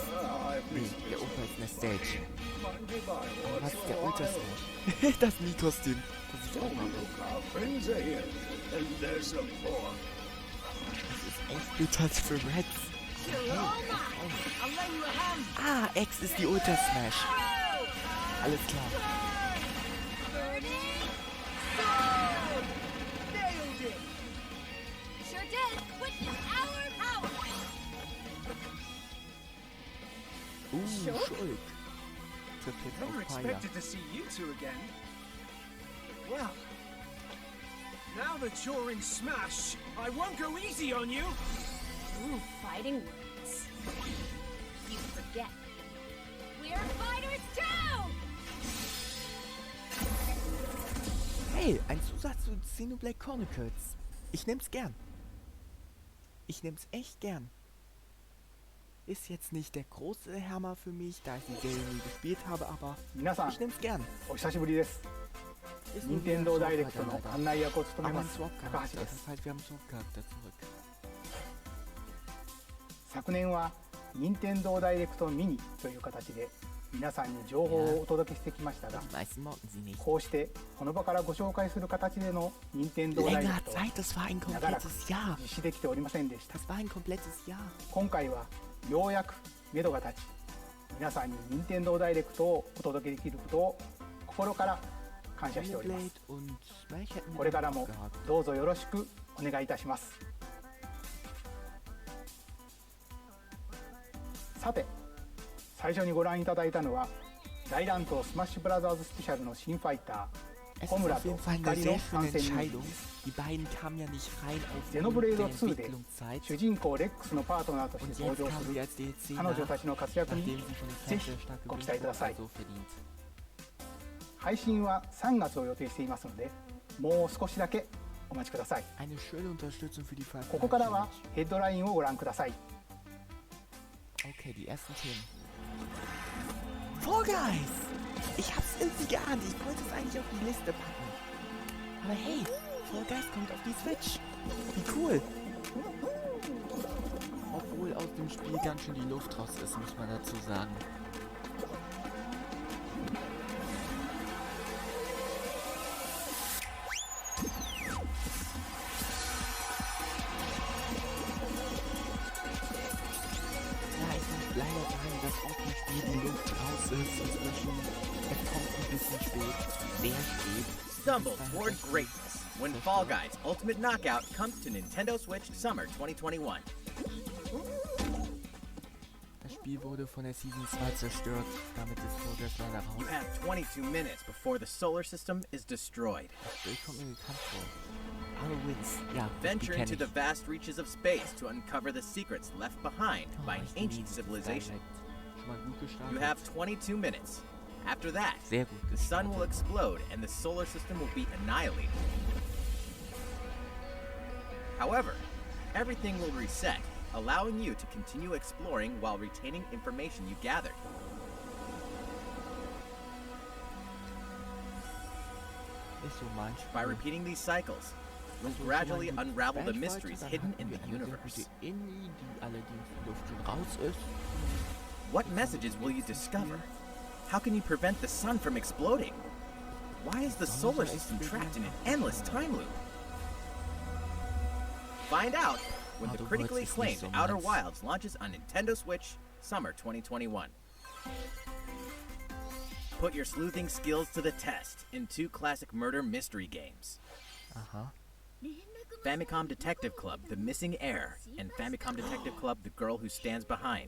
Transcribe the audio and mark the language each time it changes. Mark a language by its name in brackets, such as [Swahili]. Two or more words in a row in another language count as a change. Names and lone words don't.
[German] Nee, der Opa ist eine Stage. Aber was ist der Ultra Smash? Das Mii-Kostüm. Das ich auch habe. Das ist echt bitter für Reds. Ah, X ist die Ultra Smash. Alles klar. [English] Sure did. With our power. [German] Schuld. Trifft jetzt [English] Never [German] auf [English] Fire. expected to see you two again. Well, now that you're in Smash, I won't go easy on you. Ooh, fighting words. You forget. We're fighters too! [German] Hey, ein Zusatz zu Xenoblade Chronicles. Ich nehm's gern. Ich nehm's echt gern. Ist jetzt nicht der große Hammer für mich, da ich die Serie nie gespielt habe, aber [Japanese] 皆さん [German] ich nehm's gern. [Japanese] お久しぶりです。 [German] Ist [Japanese] 任 [German] nur wieder [Japanese] 天 [German] ein [Japanese] 堂ダイレク [German] Swap [Japanese] トの [German] Charakter. [Japanese] 案内役を務め [German] Aber [Japanese] ま [German] ein [Japanese] す [German] Swap [Japanese] 高橋 [German] Charakter, [Japanese] で [German] das [Japanese] す。 [German] heißt, wir haben Swap Charakter zurück. [Japanese] 昨年は任天堂ダイレクトミニという形で皆さんに情報をお届けしてきましたが、 [German] Die meisten mochten sie nicht. [Japanese] こうしてこの場からご紹介する形での任天堂ダイレ [German] Länger [Japanese] クトは [German] Zeit, das war ein [Japanese] 長らく [German] komplettes Jahr. [Japanese] 実施できておりませんでした。 [German] Das war ein komplettes Jahr. [Japanese] 今回はようやく目処が立ち、皆さんに任天堂ダイレクトをお届けできることを心から感謝しております。 [German] Xenoblade und Smash hätten [Japanese] こ [German] wir [Japanese] れから [German] noch [Japanese] も [German] gehabt. [Japanese] どうぞよろしくお願いいたします。さて、最初にご覧いただいたのは大乱闘スマッシュブラザーズスペシャルの新ファイタ [German] Es [Japanese] ー [German] ist [Japanese] ホムラ [German] auf [Japanese] と [German] jeden Fall eine [Japanese] 光 [German] sehr [Japanese] の [German] schöne [Japanese] 参戦に [German] Entscheidung. Die beiden kamen ja nicht rein [Japanese] ゼノブレ [German] aufgrund [Japanese] ード [German] der [Japanese] 2で [German] Entwicklungszeit. [Japanese] 主人公レックスのパートナーとして [German] Und [Japanese] 登 [German] jetzt [Japanese] 場す [German] kamen [Japanese] る [German] sie als DLC [Japanese] 彼女 [German] nach, [Japanese] たちの活躍 [German] nachdem [Japanese] に [German] sie schon die [Japanese] ぜ [German] Zeit [Japanese] ひ [German] sehr stark [Japanese] ご期 [German] gewünscht [Japanese] 待くださ [German] haben, [Japanese] い。 [German] so verdient. [Japanese] 配信は3月を予定していますので、もう少しだけお待ちください。 [German] Eine schöne Unterstützung für die [Japanese] ここからは [German] Vergleiche. [Japanese] ヘッドラインをご覧ください。 [German] Okay, die ersten Themen. Fall Guys! Ich hab's irgendwie geahnt. Ich wollte es eigentlich auf die Liste packen. Aber hey, Fall Guys kommt auf die Switch. Wie cool! Obwohl aus dem Spiel ganz schön die Luft raus ist, muss man dazu sagen. Ja, ich muss leider sagen, dass aus dem Spiel die Luft raus ist. Inzwischen, es kommt ein bisschen spät. Sehr spät. [English] Stumble toward greatness when Fall Guys Ultimate Knockout comes to Nintendo Switch Summer 2021. [German] Das Spiel wurde von der Season 2 zerstört. Damit ist Fall Guys leider [English] You [German] raus. [English] have 22 minutes before the solar system is destroyed. [German] Das Bild kommt mir bekannt vor. Alle Wins. Ja, das Spiel [English] Venture [German] kenn [English] into [German] ich. [English] the vast reaches of space to uncover the secrets left behind by an [German] ich liebe [English] ancient [German] dieses [English] civilization. [German] Direct. Schon mal gut gestartet. [English] You have 22 minutes. After that, [German] Sehr gut [English] the sun will [German] gestartet. [English] explode and the solar system will be annihilated. However, everything will reset, allowing you to continue exploring while retaining information you gathered. [German] Nicht so mein Spiel. [English] By repeating these cycles, you'll [German] Also, [English] gradually [German] schon mal gut [English] unravel the [German] Smash [English] mysteries [German] weiter, [English] hidden [German] dann [English] in the [German] hatten wir eine sehr [English] universe. [German] gute Indie, die allerdings die Luft schon raus ist. [English] What messages will you discover? How can you prevent the sun from exploding? Why is the solar system trapped in an endless time loop? Find out when the [German] Outer [English] critically [German] Worlds ist nicht [English] acclaimed [German] so [English] Outer [German] meins. [English] Wilds launches on Nintendo Switch Summer 2021. Put your sleuthing skills to the test in two classic murder mystery games. [German] Aha. [English] Famicom Detective Club, The Missing Heir, and Famicom Detective Club, The Girl Who Stands Behind.